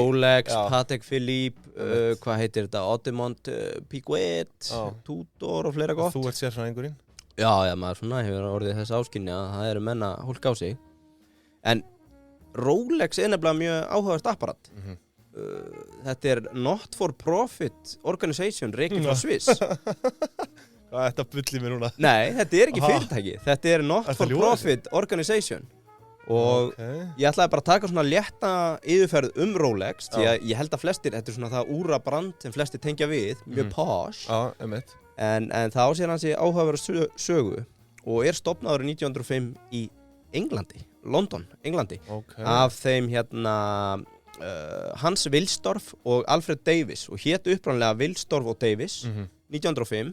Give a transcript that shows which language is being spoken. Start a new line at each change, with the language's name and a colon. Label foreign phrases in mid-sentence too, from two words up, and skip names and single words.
Icelandic: Rolex, Patek Philippe, hvað heitir þetta, Audemars Piguet, Tudor og fleira gott. Þú ert sérfræðingurinn? Já, maður svona hefur orðið þess áskynja að það eru menn að hólka á sig. En Rolex er nefnilega mjög áhugavert apparat. Þetta er
English: not for profit organization
Icelandic: rekin frá Sviss. Hvað er þetta bulli mér núna? Nei, þetta er ekki fyrirtæki. Þetta er
English: not for profit organization.
Icelandic: Og ég ætlaði bara að taka svona létta yfirferð Rolex, því að ég held að flestir, þetta er svona það úrabrand sem flestir tengja við, mjög posh. En það á sér hansi áhugaverða sögu og er stofnaður 1905 í Englandi, London, Englandi, af þeim Hans Wilsdorf og Alfred Davis og hét upprannlega Wilsdorf og Davis 1905.